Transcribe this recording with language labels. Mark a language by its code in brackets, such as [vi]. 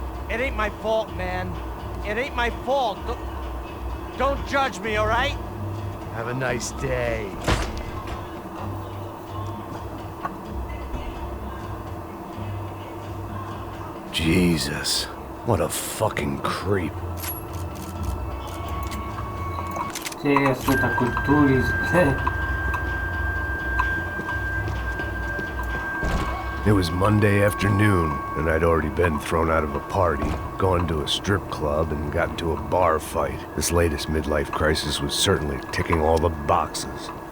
[en] It ain't my fault, man. It ain't my fault. Don't judge me, all right? Have a nice day. Jesus, what a fucking creep. [ru] Интересно, такой турист. [en] It was Monday afternoon, and I'd already been thrown out of a party, gone to a strip club, and got into a bar fight. This latest midlife crisis was certainly ticking all the boxes.